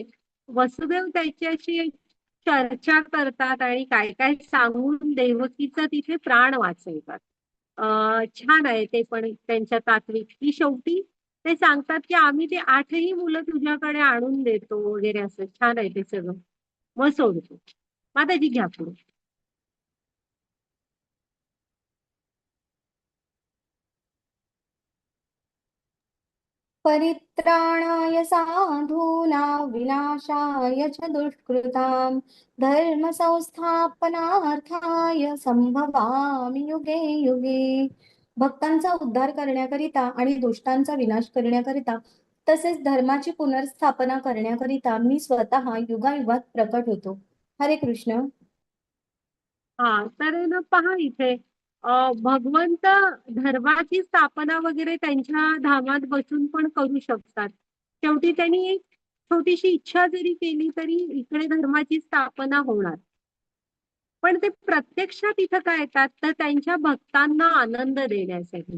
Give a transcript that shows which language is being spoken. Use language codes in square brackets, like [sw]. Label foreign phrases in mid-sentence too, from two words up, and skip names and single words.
[mr] वसुदेव त्याच्याशी चर्चा करतात आणि काय काय सांगून देवकीचा तिथे प्राण वाचवतात. छान आहे ते पण त्यांच्या तात्विक, की शेवटी ते सांगतात की आम्ही ते 8ही मुलं तुझ्याकडे आणून देतो वगैरे, असं छान आहे ते सगळं. मग सोडतो. माताजी घ्या पुढे. [sa] परित्राणाय साधूनां विनाशाय च दुष्कृतां धर्मसंस्थापनार्थाय संभवामि युगे युगे. [mr] भक्तांचा उद्धार करण्याकरिता आणि दुष्टांचा विनाश करण्याकरिता तसेच धर्माची पुनर्स्थापना करण्याकरिता मी स्वतः युगायुगात प्रकट होतो. हरे कृष्ण. हा, तर आहे ना पहा इथे भगवंत धर्माची स्थापना वगैरे त्यांच्या धामात बसून पण करू शकतात. शेवटी त्यांनी एक छोटीशी इच्छा जरी केली तरी इकडे धर्माची स्थापना होणार. पण ते प्रत्यक्षात इथं काय येतात, तर त्यांच्या भक्तांना आनंद देण्यासाठी.